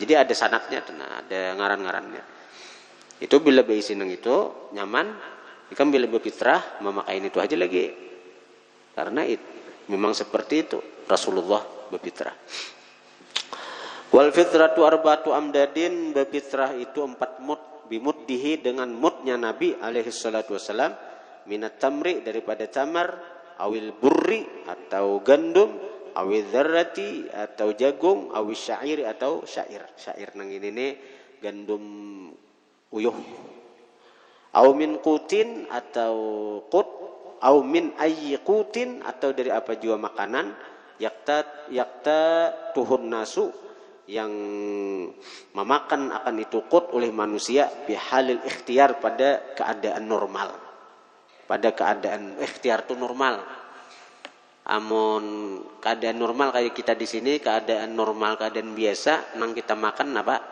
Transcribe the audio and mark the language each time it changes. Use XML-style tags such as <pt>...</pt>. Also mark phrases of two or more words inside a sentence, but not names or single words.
<bjn>Jadi ada sanadnya, ada ngaran-ngarannya. Itu bila beisineng itu nyaman, ikan bila berfitrah memakai itu aja lagi, karena memang seperti itu Rasulullah berfitrah.</bjn> <ar>والفطرة أربعة أمداد,</ar> <ms>berfitrah itu 4 mut, bimuddihi dengan mutnya Nabi</ms> <ar>عليه الصلاة والسلام, من التمر</ar> <ms>daripada tamar,</ms> <ar>أو البر</ar> <ms>atau gandum,</ms> <ar>أو الذرة</ar> <ms>atau jagung,</ms> <ar>أو الشعير</ar> <ms>atau syair.</ms> <bjn>Syair nang ini nih gandum uyuh.</bjn> <ar>أو من قوت</ar> <ms>atau qut,</ms> <ar>أو من أي قوت</ar> <ms>atau dari apa jua makanan,</ms> <ar>يقتاته الناس</ar> <ms>yang memakan akan itu qut oleh manusia</ms> <ar>بحال الاختيار</ar> <ms>pada keadaan normal.</ms> <bjn>Pada keadaan ikhtiar itu normal. Amun keadaan normal kayak kita di sini, keadaan normal, keadaan biasa, nang kita makan apa?</bjn>